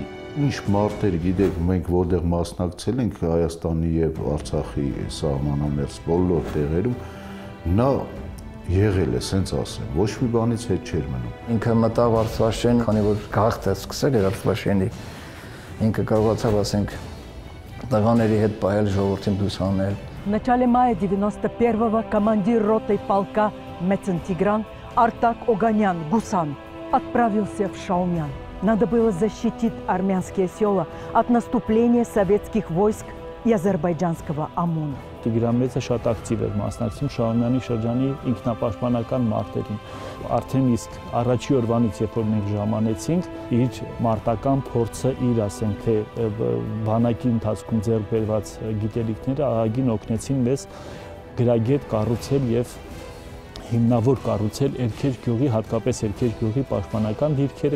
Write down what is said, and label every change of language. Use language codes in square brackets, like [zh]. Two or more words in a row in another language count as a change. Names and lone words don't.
[hy] Ինչ մարդեր գիտեք, մենք որտեղ մասնակցել ենք Հայաստանի եւ Արցախի սահմանամերձ բոլոր տեղերում, նա եղել է, սենց ասեմ, ոչ մի բանից հետ չէր մնում։ Ինքը մտավ Արցվաշեն, քանի որ գաղթ է սկսել էր Արցվաշենի, ինքը կարողացավ, ասենք, տղաների հետ պահել, ժողովրդին դուրս հանել։ [ru] В начале мая 91-го командир роты полка Мецентигран Артак Оганян Гусан отправился в Шаумян. Надо было защитить армянские села от наступления советских войск и азербайджанского ОМОНа. [hy] Տիգրան Մեծը շատ ակտիվ էր մասնակցում Շահումյանի շրջանի ինքնապաշտպանական մարտերին։ Արդեն իսկ առաջի օրվանից, երբ որ մենք ժամանեցինք, իր մարտական փորձը, իր ասենք թե բանակի ընթացքում ձեռք բերված գիտելիքները ահագին օգնեցին մեզ գրագետ կառուցել եւ հիմնավոր կառուցել Էրքեջ գյուղի, հատկապես Էրքեջ գյուղի պաշտպանական դիրքերը։